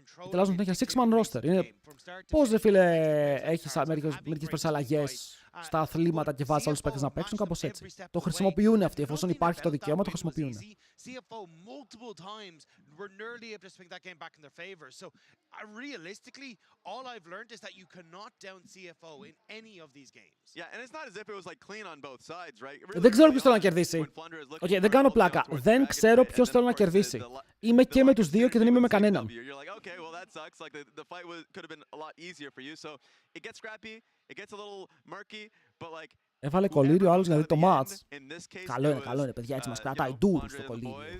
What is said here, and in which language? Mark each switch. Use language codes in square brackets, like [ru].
[el] Τελάζουν συνέχεια 6-man roster. Είναι... Πώς ρε φίλε έχεις μερικές προσαλλαγές στα αθλήματα και βάζεις όλους τους παίκτες να παίξουν, κάπως έτσι. Το χρησιμοποιούν αυτοί, εφόσον υπάρχει το δικαίωμα, το χρησιμοποιούν. [en] CFO multiple times were nearly able to swing that game back in their favor. So realistically, all I've learned is that you cannot down CFO in any of these games. Yeah, and it's not as if it was like clean on both sides, right? [el] Δεν ξέρω ποιος θέλω να κερδίσει. Okay, δεν κάνω πλάκα. Δεν ξέρω ποιος θέλω να κερδίσει. Είμαι και με τους δύο και δεν είμαι με κανέναν. [en] Okay, well that sucks. Like the fight could have been a lot easier for you. So it gets scrappy, it gets a little murky, but like [el] Έβαλε κολλήριο άλλος για να δει το match. Καλό είναι, παιδιά, έτσι μας κρατάει ντουρ στο κολλήριο.